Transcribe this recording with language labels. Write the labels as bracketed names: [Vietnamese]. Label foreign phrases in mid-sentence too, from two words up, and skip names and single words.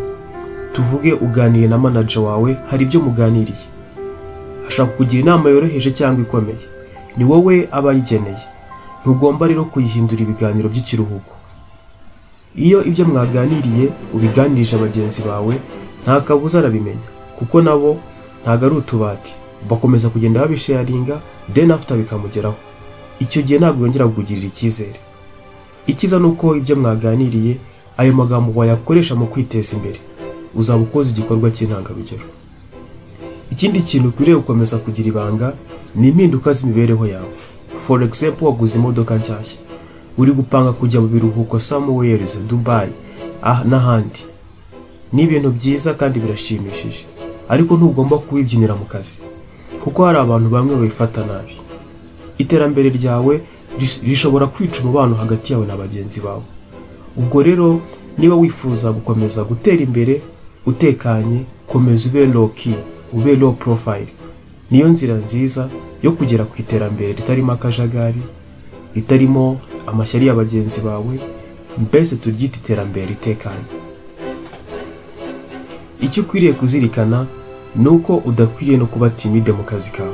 [Kinyarwanda] Tuvuge uganiye na manager wawe, hari ibyo muganiriye, ashaka kugira inama yoroheje cyangwa ikomeye, ni wowe aba yigeneye. Ntugomba rero kuyihindura ibiganiro by'ikiruhuko. Iyo ibyo mwaganiriye ubiganirije abagenzi bawe, nta kabuza arabimenya, kuko nabo ntago ari utubati, bakomeza kugenda babisharinga, [English] then after bikamugeraho. [Kinyarwanda] Icyo gihe ntabwo yongera kugirira icyizere. Ikiza nuko ibyo mwaganiriye ayo magambo wayakoresha mu kwiteza imbere, uzaba ukoze igikorwa cy'intangarugero. Ikindi kintu ukwiriye gukomeza kugira ibanga ni impinduka z'imibereho yawe. [English] For example, [Kinyarwanda] waguze imodoka nshyashya, uri gupanga kujya mu biruhuko somewhere, Dubai n'ahandi. Ni ibintu byiza kandi birashimishije, ariko ntugomba kubibyinira mu kazi, kuko hari abantu bamwe babifata nabi. Iterambere ryawe rishobora kwica umubano hagati yawe na bagenzi bawe. Ubwo rero niba wifuza gukomeza gutera imbere utekanye, komeza ube [English] low key, [Kinyarwanda] ube [English] low profile. [Kinyarwanda] Niyo nzira nziza yo kugera ku iterambere ritarimo akajagari, ritarimo amashyari y'abagenzi bawe, mbese turyita iterambere ritekanye. Icyo ukwiriye kuzirikana nuko udakwiriye no kuba timide mu kazi kawe.